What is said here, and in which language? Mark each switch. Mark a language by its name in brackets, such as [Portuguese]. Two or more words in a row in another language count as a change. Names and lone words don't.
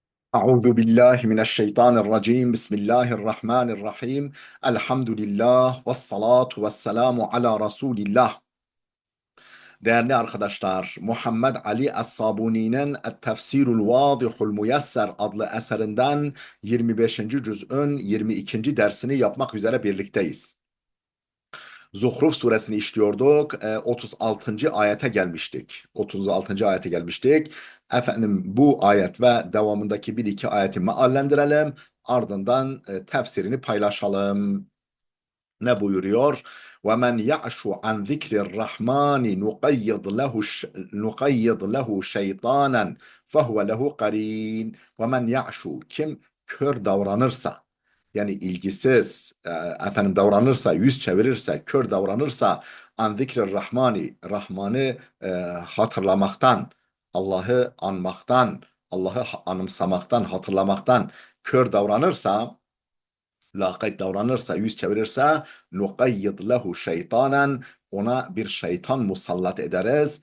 [Arabic] أعوذ بالله من الشيطان الرجيم بسم الله الرحمن الرحيم الحمد لله والصلاة والسلام على رسول الله. [Turkish] Değerli arkadaşlar, Muhammed Ali Es-Sabuni'nin Et-Tefsirul Vadihul Muyesser adlı eserinden 25. cüz'ün 22. dersini yapmak üzere birlikteyiz. Zuhruf suresini işliyorduk. 36. ayete gelmiştik. 36. ayete gelmiştik. Efendim bu ayet ve devamındaki bir iki ayeti meallendirelim. Ardından tefsirini paylaşalım. Ne buyuruyor? [Arabic] وَمَنْ يَعْشُ عَنْ ذِكْرِ الرَّحْمَانِ نُقَيِّضْ لَهُ شَيْطَانًا فَهُوَ لَهُ قَرِينٌ. وَمَنْ يَعْشُ [Turkish] kim kör davranırsa, yani ilgisiz efendim davranırsa, yüz çevirirse, kör davranırsa, [Arabic] عن ذكر الرحمن, [Turkish] Rahman'ı hatırlamaktan, Allah'ı anmaktan, Allah'ı anımsamaktan, hatırlamaktan kör davranırsa, lakayt davranırsa, yüz çevirirse, [Arabic] نقيض له شيطانا, [Turkish] ona bir şeytan musallat ederiz.